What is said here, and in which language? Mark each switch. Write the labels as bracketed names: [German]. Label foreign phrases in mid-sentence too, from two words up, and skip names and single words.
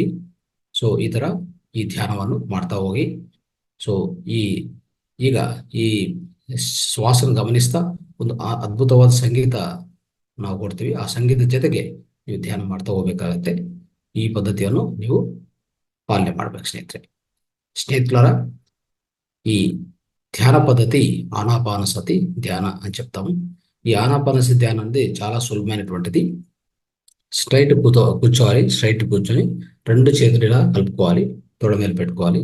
[Kannada] ಸೊ ಈ ತರ ಈ ಧ್ಯಾನವನ್ನು ಮಾಡ್ತಾ ಹೋಗಿ. ಸೊ ಈಗ ಈ ಶ್ವಾಸನ ಗಮನಿಸ್ತಾ ಒಂದು ಅದ್ಭುತವಾದ ಸಂಗೀತ ನಾವು ಕೊಡ್ತೀವಿ. ಆ ಸಂಗೀತದ ಜೊತೆಗೆ ನೀವು ಧ್ಯಾನ ಮಾಡ್ತಾ ಹೋಗ್ಬೇಕಾಗತ್ತೆ. ಈ ಪದ್ಧತಿಯನ್ನು ನೀವು ಪಾಲನೆ ಮಾಡ್ಬೇಕು స్నేహితులారా. [Telugu] ఈ ధ్యాన పద్ధతి ఆనాపానసతి ధ్యాన అని చెప్తాము. ఈ ఆనాపానసతి ధ్యానం అనేది చాలా సులభమైనటువంటిది. స్ట్రైట్ కూర్చోవాలి. స్ట్రైట్ కూర్చొని 2 చేతులు ఇలా కలుపుకోవాలి, తొడ మీద పెట్టుకోవాలి.